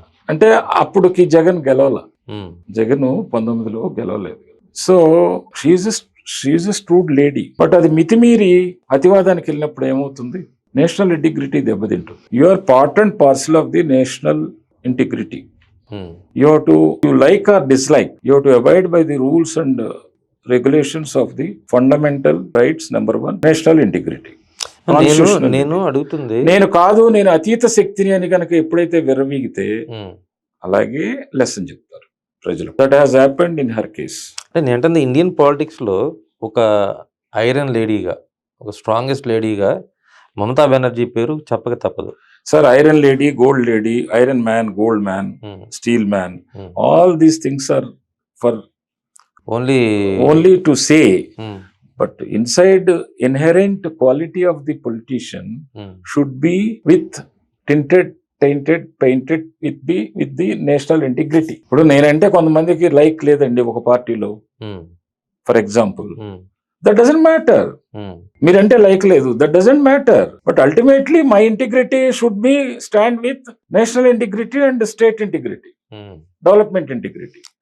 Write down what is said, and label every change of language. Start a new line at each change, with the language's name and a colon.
Telugu: అంటే అప్పుడుకి జగన్ గెలవాల. జగన్ 19లో గెలవలేదు.
English: So she a shrewd lady.
Telugu: But అది మితిమీరి అతివాదానికి వెళ్ళినప్పుడు ఏమవుతుంది? నేషనల్ ఇంటిగ్రిటీ దెబ్బతింటుంది.
English: You are part and parcel of the national integrity. You have to like or dislike. You have to abide by the rules and regulations of the fundamental rights. Number 1, national integrity.
Telugu: నేను అడుగుతుంది, నేను కాదు, నేను అతీత శక్తిని అని కనుక ఎప్పుడైతే విర్రవీగితే అలాగే లెసన్ చెప్తారు ప్రజలు.
English: That has happened in her case.
Telugu: నేనంటే ఇండియన్ పాలిటిక్స్ లో ఒక ఐరన్ లేడీగా, ఒక స్ట్రాంగెస్ట్ లేడీగా మమతా బెనర్జీ పేరు చెప్పక తప్పదు.
English: Sir, iron lady, gold lady, iron man, gold man, steel man, all these things are for only to say, but inside inherent quality of the politician should be with tainted, painted with the national integrity.
Telugu: ఇప్పుడు నేనంటే కొంతమందికి like లేదండి ఒక పార్టీలో,
English: For example, that doesn't matter.
Telugu: మీరంటే like లేదు,
English: That doesn't matter. But ultimately my integrity should be stand with national integrity and state integrity, development integrity.